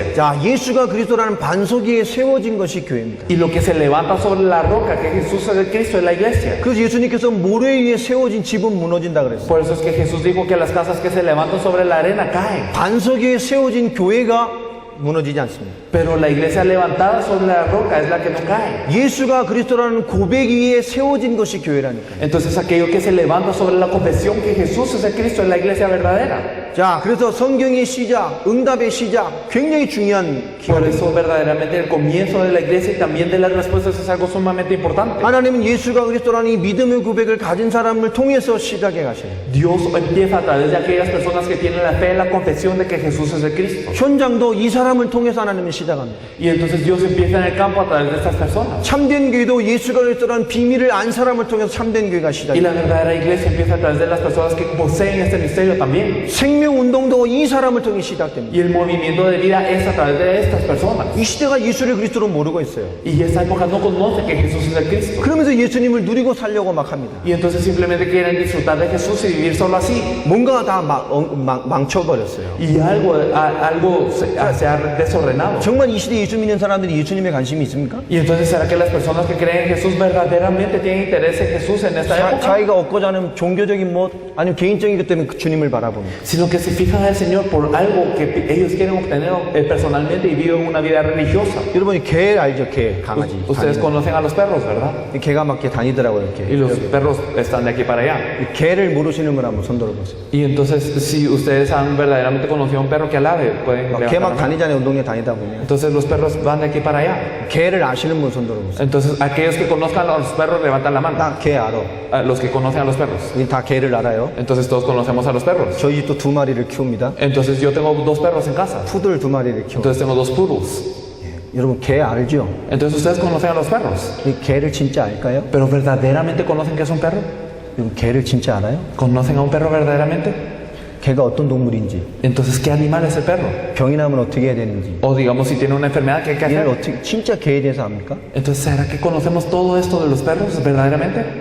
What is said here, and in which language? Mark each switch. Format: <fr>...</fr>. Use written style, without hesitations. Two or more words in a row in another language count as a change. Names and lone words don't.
<ko>자, 예수가 그리스도라는 반석 위에 세워진 것이 교회입니다.</ko> <es>Y lo que se levanta sobre la roca, que Jesús es el Cristo, es la iglesia.</es> <ko>그래서 예수님께서 모래 위에 세워진 집은 무너진다 그랬어요.</ko> <es>Por eso es que Jesús dijo que las casas que se levantan sobre la arena caen.</es> <ko>반석 위에 세워진 교회가 무너지지 않습니다.</ko> <es>Pero la iglesia levantada sobre la roca es la que no cae.</es> <ko>예수가 그리스도라는 고백 위에 세워진 것이 교회라니까요.</ko> <es>Entonces aquello que se levanta sobre la confesión que Jesús es el Cristo es la iglesia verdadera.</es> <ko>자, 그래서 성경의 시작, 응답의 시작, 굉장히 중요한</ko> <es>Por</es> <ko>기회입니다.</ko> <es>eso verdaderamente el comienzo de la iglesia y también de las respuestas es algo sumamente importante.</es> <ko>하나님은 예수가 그리스도라는 이 믿음의 고백을 가진 사람을 통해서 시작해 가셔요.</ko> <es>Dios empieza a través de aquellas personas que tienen la fe en la confesión de que Jesús es el Cristo.</es> <ko>현장도 이 사람을 통해서 하나님은 시작합니다.</ko> <es>Y entonces Dios empieza en el campo a través de estas personas.</es> <ko>참된 교회도 예수가 그리스도라는 비밀을 안 사람을 통해서 참된 교회가</ko> <es>Y</es> <ko>시작해요.</ko> <es>la verdadera iglesia empieza a través de las personas que poseen este misterio también.</es> <ko>생명운동도 이 사람을 통해 시작됩니다.</ko> <es>Y el movimiento de vida es a través de estas personas.</es> <ko>이 시대가 예수를 그리스도로 모르고 있어요.</ko> <es>Y esa época no conoce que Jesús es el Cristo.</es> <ko>그러면서 예수님을 누리고 살려고 막 합니다.</ko> <es>Y entonces simplemente quieren disfrutar de Jesús y vivir solo así.</es> <ko>뭔가 다 망쳐버렸어요.</ko> <es>Y algo se ha desordenado.</es> <ko>정말 이 시대에 예수 믿는 사람들이 예수님에 관심이 있습니까?</ko> <es>Y entonces ¿será que las personas que creen en Jesús verdaderamente tienen interés en Jesús en esta época?</es> <ko>자기가 얻고자 하는 종교적인 뭐 아니면 개인적인 것 때문에 그 주님을 바라봅니다.</ko> <es>Sino que se fijan al Señor por algo que ellos quieren obtener personalmente y viven una vida religiosa.</es> <ko>여러분이 개 알죠? 개, 강아지.</ko> <es>Ustedes conocen a los perros, ¿verdad?</es> <ko>이 개가 막 이렇게 다니더라고요,</ko> <es>Y</es> <ko>이렇게.</ko> <es>los perros están de aquí para allá.</es> <ko>이 개를 모르시는 분 한번 손 들어보세요.</ko> <es>Y entonces, si ustedes han verdaderamente conocido a un perro que alabe, pueden</es> <ko>개</ko> <es>levantar</es> <ko>막</ko> <es>la mano.</es> <ko>다니잖아요, 운동에 다니다 보면.</ko> <es>Entonces los perros van de aquí para allá.</es> <ko>개를 아시는 분 손 들어보세요.</ko> <es>Entonces aquellos que conozcan a los perros levantan la mano.</es> <ko>나 개 알아.</ko> <es>Los que conocen a los perros.</es> <ko>우리 다 개를 알아요.</ko> <es>Entonces todos conocemos a los perros.</es> <ko>저희 집도 2마리를 키웁니다.</ko> <es>Entonces yo tengo 2 perros en casa.</es> <ko>푸들 2마리를 키워.</ko> <es>Entonces tengo 2 poodles.</es> <ko>여러분 개 알죠?</ko> <es>Entonces ustedes conocen a los perros.</es> <ko>이 개를 진짜 알까요?</ko> <es>Pero verdaderamente conocen que es un perro.</es> <ko>여러분 개를 진짜 알아요?</ko> <es>¿Conocen a un perro verdaderamente?</es> <ko>개가 어떤 동물인지,</ko> <es>Entonces, ¿qué animal es el perro?</es> <ko>병이 나면 어떻게 해야 되는지,</ko> <es>O digamos, si tiene una enfermedad, ¿qué hay que</es> <ko>얘를</ko> <es>hacer?</es> <ko>어떻게 진짜 개에 대해서 압니까?</ko> <es>Entonces, ¿será que conocemos todo esto de los perros verdaderamente?</es>